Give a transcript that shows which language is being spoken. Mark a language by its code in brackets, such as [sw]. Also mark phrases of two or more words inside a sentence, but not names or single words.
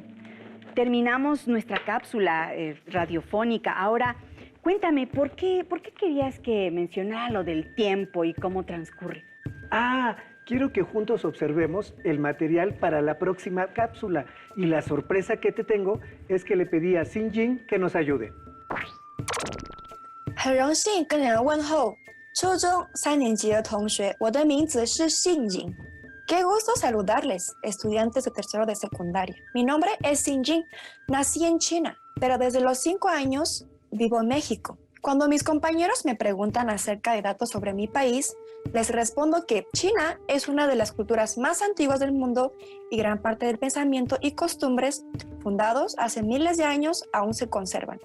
[es] Terminamos nuestra cápsula radiofónica. Ahora, cuéntame, ¿por qué querías que mencionara lo del tiempo y cómo transcurre? Quiero que juntos observemos el material para la próxima cápsula. Y la sorpresa que te tengo es que le pedí a Xin-Jin que nos ayude. [zh] 很荣幸跟你们问候，初中3年级的同学，我的名字是信颖。 [es] Qué gusto saludarles, estudiantes de tercero de secundaria. Mi nombre es Xin-Jin. Nací en China, pero desde los 5 años vivo en México. Cuando mis compañeros me preguntan acerca de datos sobre mi país, les respondo que China es una de las culturas más antiguas del mundo y gran parte del pensamiento y costumbres fundados hace miles de años aún se conservan.